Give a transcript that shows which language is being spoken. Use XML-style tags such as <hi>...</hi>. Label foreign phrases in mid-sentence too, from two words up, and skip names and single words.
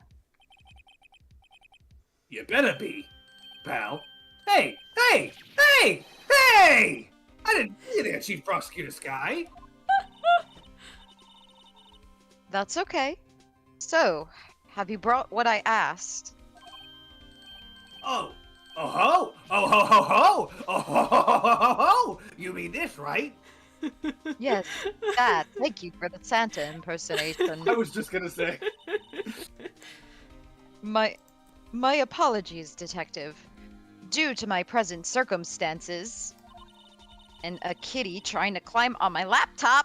<en>You better be, pal. Hey! Hey! Hey! Hey! I didn't see there, Chief Prosecutor Sky. That's okay. So, have you brought what I asked? Oh. Oh ho! Oh ho ho ho! Oh ho ho ho ho ho! You mean this, right? Yes, that. Thank you for the Santa impersonation. I was just gonna say. My apologies, detective. Due to my present circumstances and a kitty trying to climb on my laptop.</en>